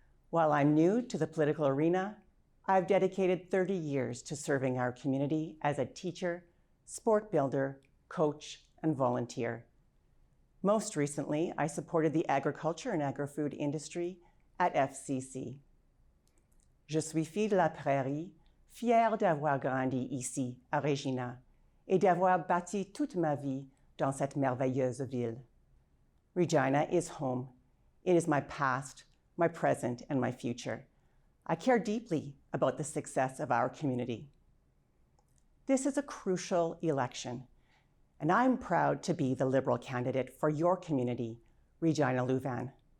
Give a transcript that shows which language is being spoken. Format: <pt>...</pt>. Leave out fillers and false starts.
<en>While I'm new to the political arena, I've dedicated 30 years to serving our community as a teacher, sport builder, coach, and volunteer. Most recently, I supported the agriculture and agri-food industry at FCC.</en> <fr>Je suis fille de la prairie, fière d'avoir grandi ici, à Regina, et d'avoir bâti toute ma vie dans cette merveilleuse ville.</fr> <en>Regina is home. It is my past, my present, and my future. I care deeply about the success of our community. This is a crucial election, and I'm proud to be the Liberal candidate for your community, Regina Lewvan.</en>